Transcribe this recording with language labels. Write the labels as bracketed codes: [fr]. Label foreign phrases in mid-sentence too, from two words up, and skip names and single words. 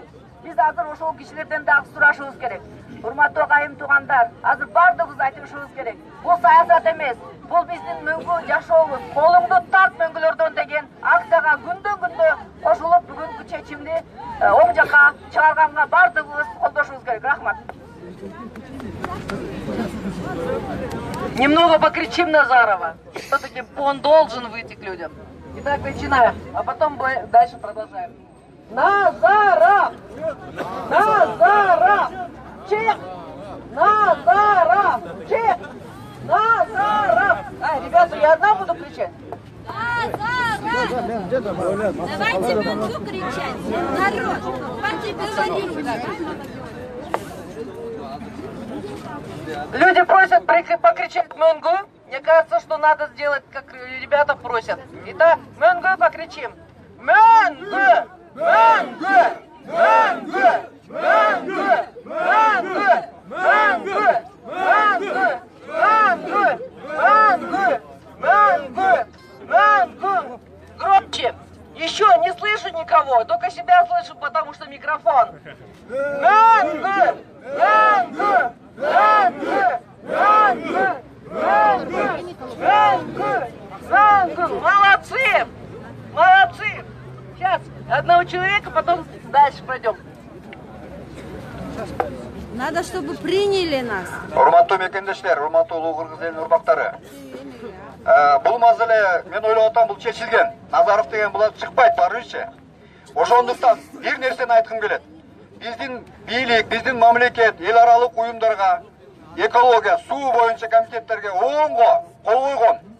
[ky] Биз азыр ошол кишилерден дагы сурашыбыз керек. Урматтуу агайым туугандар, азыр бардыгыбыз айтышыбыз керек. Бул саясат эмес, бул биздин мөңгү жашообуз. Колуңду тарт мөңгүлөрдөн деген акцияга күндөн-күндө кошулуп, бүгүнкү чечимди оң жакка чыгарганга бардыгыбыз колдошубуз керек. Рахмат. [ru] Немного покричим Назарова. Все-таки он должен выйти к людям. Итак, начинаем, а потом дальше продолжаем. Назаров! Назаров! Чек! Назаров! Чек! Назаров! Ребята, я одна буду кричать? Назаров! Давайте буду кричать. Народ, давайте говорить. Люди просят покричать Мөңгү. Мне кажется, что надо сделать, как ребята просят. Итак, Мөңгү покричим. Мөңгү! Мөңгү! Мөңгү! Мөңгү! Мөңгү! Мөңгү! Мөңгү! Мөңгү! Мөңгү! Мөңгү! Мөңгү! Громче! Еще не слышу никого, только себя слышу, потому что микрофон. Мөңгү! Мөңгү! Мөңгү! Мөңгү! Мөңгү! Мөңгү! Мөңгү! Молодцы! Молодцы! Сейчас одного человека, потом дальше пойдем. Надо, чтобы приняли нас. [ky] Урматтуу мекендештер, урматтуу улуу кыргыз элинин урмактары. Бул маселе, мен ойлоп атам, бул чечилген. Назаров деген булар чыкпайт, барыбызчы. Ошондуктан бир нерсени айткым келет. Биздин бийлик, биздин мамлекет, эл аралык уюмдарга, экология, суу боюнча комитеттерге оңго кол койгон.